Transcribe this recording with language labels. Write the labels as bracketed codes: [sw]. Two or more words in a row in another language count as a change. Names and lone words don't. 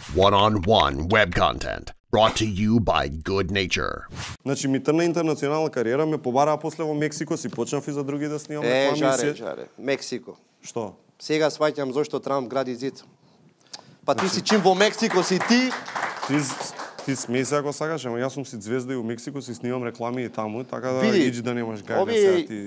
[en] One-on-one web content brought to you by Good Nature. [mk] Значи ми трна интернационална кариера, ме побараа после во Мексико, си почнав и за други да снимам реклами. Жаре, Мексико. Што? Сега сваќам зошто Трамп гради зид. Па ти си чим во Мексико си ти? Ти смеј се ако сакаш, ама јас сум си звезда и во Мексико си снимам реклами и таму, така да иди да немаш гај да сега ти...